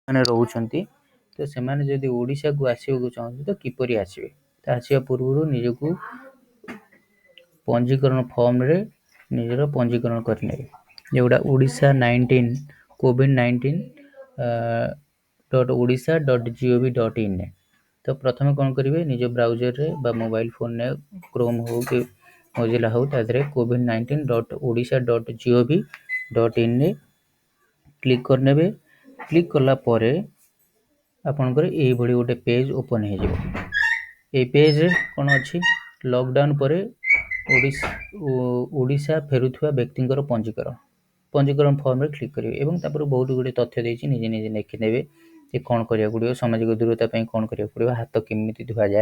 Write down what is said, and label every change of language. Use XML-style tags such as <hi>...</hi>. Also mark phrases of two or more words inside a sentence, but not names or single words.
<or>ମାନେ ରହୁଛନ୍ତି ତ ସେମାନେ ଯଦି ଓଡ଼ିଶାକୁ ଆସିବାକୁ ଚାହୁଁଛନ୍ତି ତ କିପରି ଆସିବେ? ତ ଆସିବା ପୂର୍ବରୁ ନିଜକୁ ପଞ୍ଜୀକରଣ ଫର୍ମରେ ନିଜର ପଞ୍ଜୀକରଣ କରିନେବେ। ଯେଉଁଟା ଓଡ଼ିଶା19 COVID-19 .odisha.gov.in ତ ପ୍ରଥମେ କ'ଣ କରିବେ, ନିଜ ବ୍ରାଉଜରରେ ବା</or> <en>mobile phoneରେ</en> <or>କ୍ରୋମ୍ ହଉ କି ମୋଜିଲା ହଉ ତା ଦେହରେ covid19.odisha.gov.in ରେ କ୍ଲିକ୍ କରିନେବେ। କ୍ଲିକ୍ କଲା ପରେ ଆପଣଙ୍କର ଏଇଭଳି ଗୋଟେ</or> <en>page open</en> <or>ହେଇଯିବ। এই ପେଜ୍ରେ କ'ଣ ଅଛି, ଲକଡାଉନ୍ ପରେ ଓଡ଼ିଶା ଫେରୁଥିବା ବ୍ୟକ୍ତିଙ୍କର ପଞ୍ଜୀକରଣ ଫର୍ମରେ କ୍ଲିକ୍ କରିବେ ଏବଂ ତାପରେ ବହୁତ ଗୁଡ଼ିଏ ତଥ୍ୟ ଦେଇଛି, ନିଜେ ନିଜେ ଲେଖିନେବେ ଯେ କ'ଣ କରିବାକୁ ପଡ଼ିବ, ସାମାଜିକ ଦୂରତା ପାଇଁ କ'ଣ କରିବାକୁ ପଡ଼ିବ, ହାତ କେମିତି ଧୁଆଯାଏ।</or>